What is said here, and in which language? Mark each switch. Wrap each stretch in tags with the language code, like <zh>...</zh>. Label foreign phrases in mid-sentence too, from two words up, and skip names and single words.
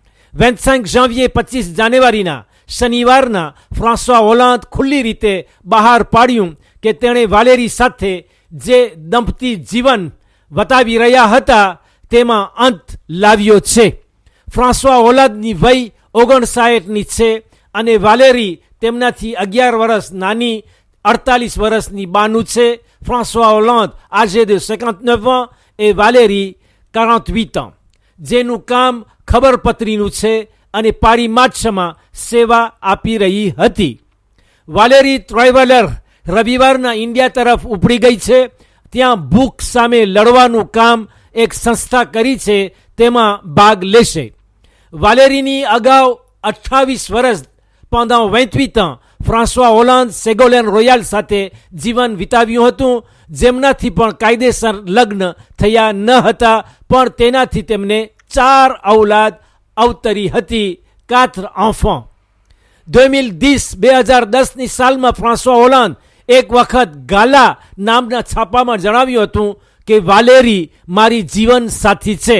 <gu>25 જાન્યુઆરી 25 જાન્યુઆરીના શનિવારના ફ્રાન્સવા હોલાન્ડ ખુલ્લી રીતે બહાર પાડ્યું કે તેણે વાલેરી સાથે જે દંપતી જીવન વતાવી રહ્યા હતા તેમાં અંત લાવ્યો છે. ફ્રાન્સવા હોલાન્ડની વય 59ની છે અને વાલેરી તેમનાથી 11 વર્ષ નાની 48 વર્ષની બાનું છે. ફ્રાન્સવા હોલાન્ડ આજે</gu> <fr>de 59 ans et</fr> <gu>વાલેરી 48 ans, જેનું કામ ખબરપત્રીનું છે અને પાળી માર્ચમાં સેવા આપી રહી હતી. વાલેરી ટ્રાવેલર રવિવારના ઇન્ડિયા તરફ ઉપડી ગઈ છે. ત્યાં ભૂખ સામે લડવાનું કામ એક સંસ્થા કરી છે, તેમાં ભાગ લેશે. વાલેરીની અગાઉ 28 વર્ષ</gu> <fr>pendant 28 ans</fr> <gu>ફ્રાન્સવા હોલાન્ડ સેગોલેન રોયલ સાથે જીવન વિતાવ્યું હતું, જેમનાથી પણ કાયદેસર લગ્ન થયા ન હતા, પણ તેનાથી તેમને 4 ઔલાદ અવતરી હતી.</gu> <fr>4 enfants.</fr> <gu>2010ની સાલમાં ફ્રાન્સવા હોલાન્ડ એક વખત ગાલા નામના છાપામાં જણાવ્યું હતું કે વાલેરી મારી જીવન સાથી છે.</gu>